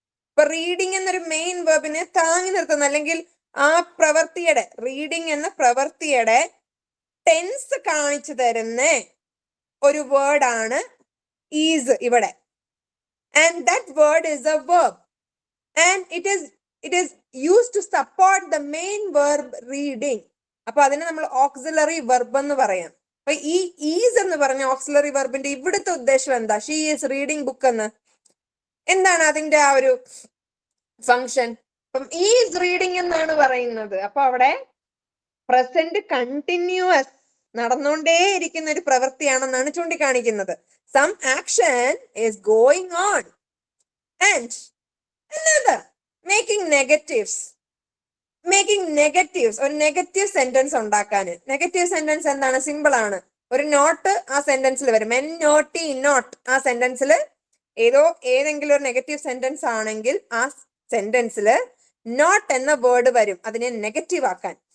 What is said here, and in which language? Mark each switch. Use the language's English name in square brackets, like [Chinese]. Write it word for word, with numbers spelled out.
[Malayalam] ഇപ്പൊ റീഡിംഗ് എന്നൊരു മെയിൻ വെർബിനെ താങ്ങി നിർത്തുന്ന, അല്ലെങ്കിൽ ആ പ്രവൃത്തിയുടെ, റീഡിംഗ് എന്ന പ്രവൃത്തിയുടെ ടെൻസ് കാണിച്ചു തരുന്ന ഒരു വേർഡാണ് ഈസ് ഇവിടെ. [English] And that word is a verb. And it is it is used to support the main verb reading. [Malayalam] അപ്പൊ അതിനെ നമ്മൾ ഓക്സിലറി വെർബ് എന്ന് പറയാം. അപ്പൊ ഈ ഈസ് എന്ന് പറഞ്ഞ ഓക്സിലറി വെർബിന്റെ ഇവിടുത്തെ ഉദ്ദേശം എന്താ? [English] she is reading book [Malayalam] എന്ന്. എന്താണ് അതിന്റെ ആ ഒരു ഫങ്ഷൻ? അപ്പം ഈസ് റീഡിംഗ് എന്നാണ് പറയുന്നത്. അപ്പൊ അവിടെ പ്രസന്റ് കണ്ടിന്യൂസ് നടന്നുകൊണ്ടേയിരിക്കുന്ന ഒരു പ്രവൃത്തിയാണെന്നാണ് ചൂണ്ടിക്കാണിക്കുന്നത്. [English] Some action is going on. And another, making negatives. Making negatives, [Malayalam] ഒരു നെഗറ്റീവ് സെന്റൻസ് ഉണ്ടാക്കാന്. നെഗറ്റീവ് സെന്റൻസ് എന്താണ്? സിമ്പിൾ ആണ്. ഒരു നോട്ട് ആ സെന്റൻസിൽ വരും, എൻ നോട്ടി നോട്ട്. ആ സെന്റൻസിൽ ഏതോ ഏതെങ്കിലും ഒരു നെഗറ്റീവ് സെന്റൻസ് ആണെങ്കിൽ ആ സെന്റൻസിൽ നോട്ട് എന്ന വേർഡ് വരും അതിനെ നെഗറ്റീവ് ആക്കാൻ.